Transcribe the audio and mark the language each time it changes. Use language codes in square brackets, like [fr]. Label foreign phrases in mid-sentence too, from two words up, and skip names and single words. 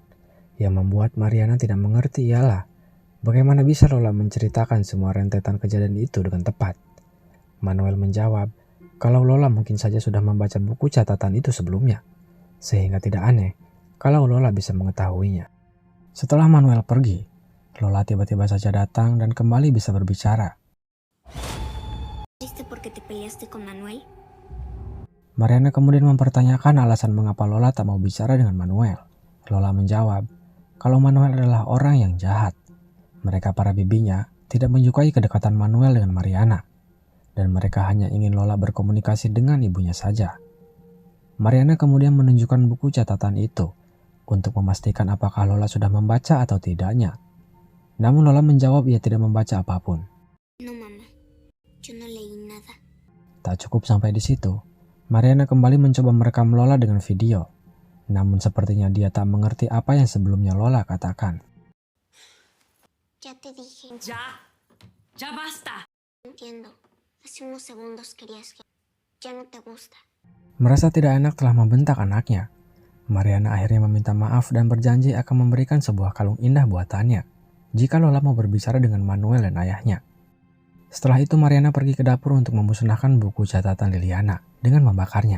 [id] Yang membuat Mariana tidak mengerti ialah bagaimana bisa Lola menceritakan semua rentetan kejadian itu dengan tepat. Manuel menjawab kalau Lola mungkin saja sudah membaca buku catatan itu sebelumnya, sehingga tidak aneh kalau Lola bisa mengetahuinya. Setelah Manuel pergi, Lola tiba-tiba saja datang dan kembali bisa berbicara. [es] ¿Triste porque te peleaste con Manuel? [id] Mariana kemudian mempertanyakan alasan mengapa Lola tak mau bicara dengan Manuel. Lola menjawab kalau Manuel adalah orang yang jahat. Mereka para bibinya tidak menyukai kedekatan Manuel dengan Mariana, dan mereka hanya ingin Lola berkomunikasi dengan ibunya saja. Mariana kemudian menunjukkan buku catatan itu untuk memastikan apakah Lola sudah membaca atau tidaknya. Namun Lola menjawab ia tidak membaca apapun. [es] No, mamá. Yo no leí nada. [id] Tak cukup sampai di situ, Mariana kembali mencoba merekam Lola dengan video. Namun sepertinya dia tak mengerti apa yang sebelumnya Lola katakan. [es] Ya te dije. Ya basta. Entiendo. Hace unos segundos querías que... Ya no te gusta. [id] Merasa tidak enak telah membentak anaknya, Mariana akhirnya meminta maaf dan berjanji akan memberikan sebuah kalung indah buatannya jika Lola mau berbicara dengan Manuel dan ayahnya. Setelah itu Mariana pergi ke dapur untuk memusnahkan buku catatan Liliana dengan membakarnya.